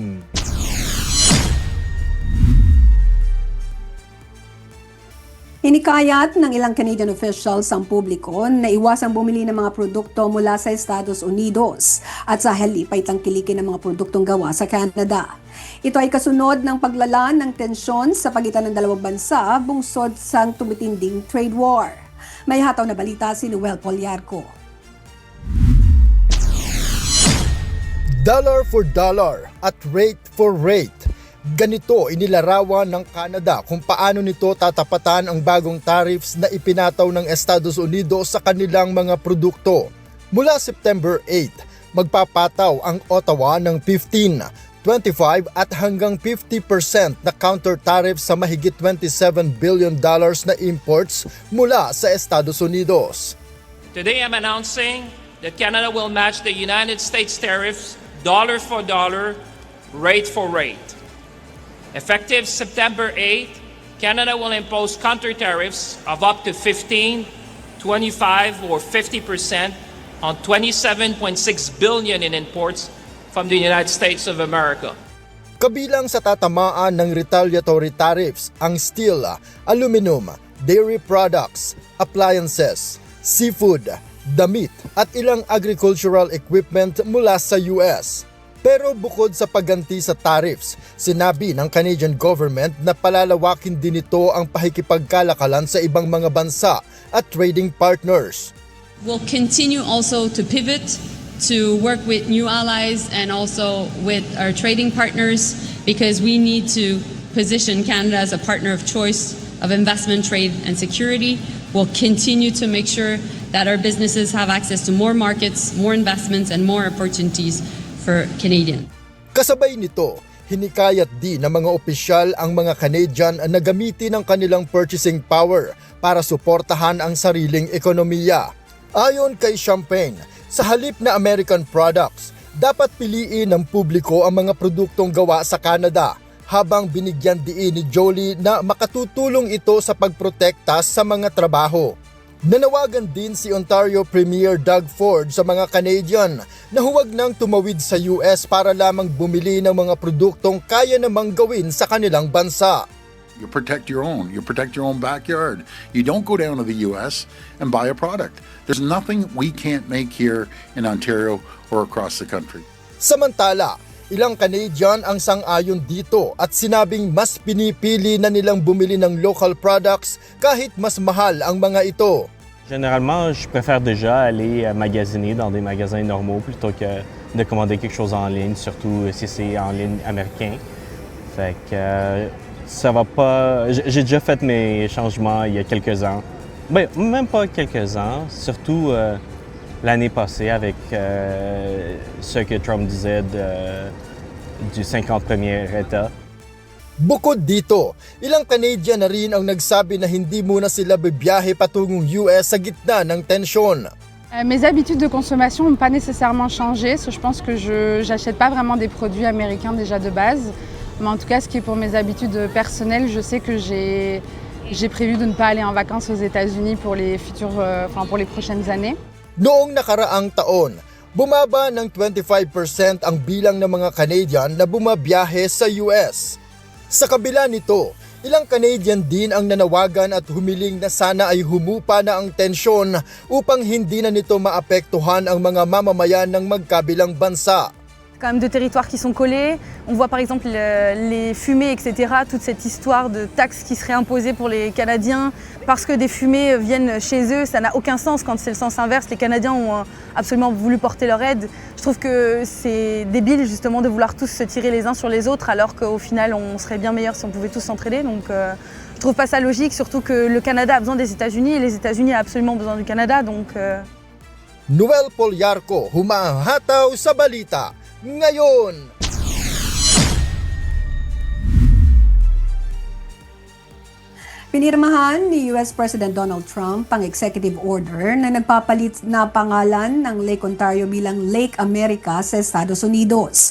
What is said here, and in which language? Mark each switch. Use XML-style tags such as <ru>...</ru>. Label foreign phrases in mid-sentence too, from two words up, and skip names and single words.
<tl>Hinikayat ng ilang</tl> <en>Canadian officials</en> <tl>ang publiko na iwasang bumili ng mga produkto mula sa Estados Unidos at sa halip ay tangkilikin ng mga produktong gawa sa Canada. Ito ay kasunod ng paglala ng tensyon sa pagitan ng dalawang bansa bungsod sa tumitinding trade war. May hataw na balita si Noel Poliarco.</tl> <en>Dollar for dollar at rate for rate.</en> <tl>Ganito inilarawan ng Canada kung paano nito tatapatan ang bagong tariffs na ipinataw ng Estados Unidos sa kanilang mga produkto. Mula September 8, magpapataw ang Ottawa ng 15, 25 at hanggang 50% na</tl> <en>counter tariffs</en> <tl>sa mahigit $27 billion na imports mula sa Estados Unidos.</tl> <en>Today I'm announcing that Canada will match the United States tariffs dollar for dollar, rate for rate. Effective September 8, Canada will impose counter tariffs of up to 15, 25, or 50% on $27.6 billion in imports from the United States of America.</en> <tl>Kabilang sa tatamaan ng</tl> <en>retaliatory tariffs</en> <tl>ang</tl> <en>steel, aluminum, dairy products, appliances, seafood,</en> <tl>damit at ilang</tl> <en>agricultural equipment</en> <tl>mula sa US. Pero bukod sa pagganti sa tariffs, sinabi ng</tl> <en>Canadian government</en> <tl>na palalawakin din ito ang pakikipagkalakalan sa ibang mga bansa at</tl> <en>trading partners. We'll continue also to pivot to work with new allies and also with our trading partners because we need to position Canada as a partner of choice of investment, trade, and security. We'll continue to make sure that our businesses have access to more markets, more investments, and more opportunities for Canadian.</en> <tl>Kasabay nito, hinikayat din ng mga opisyal ang mga Canadian na gamitin ang kanilang</tl> <en>purchasing power</en> <tl>para suportahan ang sariling ekonomiya. Ayon kay Champagne, sa halip na</tl> <en>American products,</en> <tl>dapat piliin ng publiko ang mga produktong gawa sa Canada, habang binigyan diin ni Jolie na makatutulong ito sa pagprotekta sa mga trabaho. Nanawagan din si Ontario Premier Doug Ford sa mga Canadian na huwag nang tumawid sa US para lamang bumili ng mga produktong kaya namang gawin sa kanilang bansa.</tl> <en>You protect your own. You protect your own backyard. You don't go down to the US and buy a product. There's nothing we can't make here in Ontario or across the country.</en> <tl>Samantala, ilang Canadian ang sang-ayon dito at sinabing mas pinipili na nilang bumili ng</tl> <en>local products</en> <tl>kahit mas mahal ang mga ito.</tl> <fr>Généralement, je préfère déjà aller magasiner dans des magasins normaux plutôt que de commander quelque chose en ligne, surtout si c'est en ligne américain. Fait que ça va pas. J'ai déjà fait mes changements il y a quelques ans. Ben, même pas quelques ans, surtout l'année passée avec ce que Trump disait du 51e État.</fr> <tl>Bukod dito, ilang Canadian na rin ang nagsabi na hindi muna sila bibiyahe patungong US sa gitna ng tensyon.</tl> <fr>Mes habitudes de consommation n'ont pas nécessairement changé. Je pense que je n'achète pas vraiment des produits américains déjà de base. Mais en tout cas, ce qui est pour mes habitudes personnelles, je sais que j'ai prévu de ne pas aller en vacances aux États-Unis pour les pour les prochaines années.</fr> <tl>Noong nakaraang taon, bumaba ng 25% ang bilang ng mga Canadian na bumabiyahe sa US. Sa kabila nito, ilang Canadian din ang nanawagan at humiling na sana ay humupa na ang tensyon upang hindi na nito maapektuhan ang mga mamamayan ng magkabilang bansa.</tl> <fr>Quand même deux territoires qui sont collés. On voit par exemple les fumées, etc. Toute cette histoire de taxes qui seraient imposées pour les Canadiens parce que des fumées viennent chez eux, ça n'a aucun sens quand c'est le sens inverse. Les Canadiens ont absolument voulu porter leur aide. Je trouve que c'est débile justement de vouloir tous se tirer les uns sur les autres alors qu'au final on serait bien meilleur si on pouvait tous s'entraider. Donc je trouve pas ça logique, surtout que le Canada a besoin des États-Unis et les États-Unis ont absolument besoin du Canada. Donc</fr> <tl>Noel Polyarco, humahataw sa balita. Ngayon, pinirmahan ni US President Donald Trump ang</tl> <en>executive order</en> <tl>na nagpapalit na pangalan ng Lake Ontario bilang Lake America sa Estados Unidos.</tl>